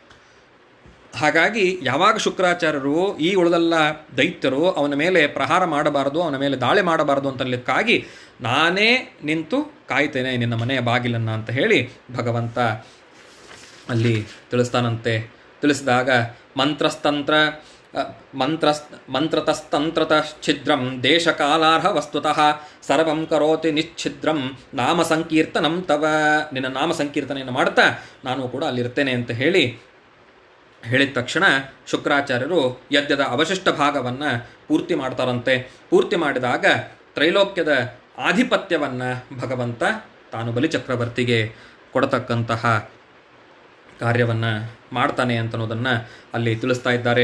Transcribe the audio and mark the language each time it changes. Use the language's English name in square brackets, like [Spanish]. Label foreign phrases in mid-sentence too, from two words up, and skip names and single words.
[Kannada] ಹಾಗಾಗಿ ಯಾವಾಗ ಶುಕ್ರಾಚಾರ್ಯರು ಈ ಉಳಿದೆಲ್ಲ ದೈತ್ಯರು ಅವನ ಮೇಲೆ ಪ್ರಹಾರ ಮಾಡಬಾರದು, ಅವನ ಮೇಲೆ ದಾಳಿ ಮಾಡಬಾರದು ಅಂತಲಿಕ್ಕಾಗಿ ನಾನೇ ನಿಂತು ಕಾಯ್ತೇನೆ ನಿನ್ನ ಮನೆಯ ಬಾಗಿಲನ್ನು ಅಂತ ಹೇಳಿ ಭಗವಂತ ಅಲ್ಲಿ ತಿಳಿಸ್ತಾನಂತೆ. [Sanskrit] ತಿಳಿಸಿದಾಗ ಮಂತ್ರತಸ್ತಂತ್ರತಶ್ಛಿದ್ರಂ ದೇಶಕಾಲಾರ್ಹ ವಸ್ತುತಃ ಸರ್ವಂ ಕರೋತಿ ನಿಶ್ಛಿದ್ರಂ ನಾಮ ಸಂಕೀರ್ತನಂ ತವ. [Kannada] ನಿನ್ನ ನಾಮ ಸಂಕೀರ್ತನೆಯನ್ನು ಮಾಡ್ತಾ ನಾನು ಕೂಡ ಅಲ್ಲಿರ್ತೇನೆ ಅಂತ ಹೇಳಿದ ತಕ್ಷಣ ಶುಕ್ರಾಚಾರ್ಯರು ಯಜ್ಞದ ಅವಶಿಷ್ಟ ಭಾಗವನ್ನು ಪೂರ್ತಿ ಮಾಡ್ತಾರಂತೆ. ಪೂರ್ತಿ ಮಾಡಿದಾಗ ತ್ರೈಲೋಕ್ಯದ ಆಧಿಪತ್ಯವನ್ನು ಭಗವಂತ ತಾನು ಬಲಿಚಕ್ರವರ್ತಿಗೆ ಕೊಡತಕ್ಕಂತಹ ಕಾರ್ಯವನ್ನು ಮಾಡ್ತಾನೆ ಅಂತನ್ನೋದನ್ನು ಅಲ್ಲಿ ತಿಳಿಸ್ತಾ ಇದ್ದಾರೆ.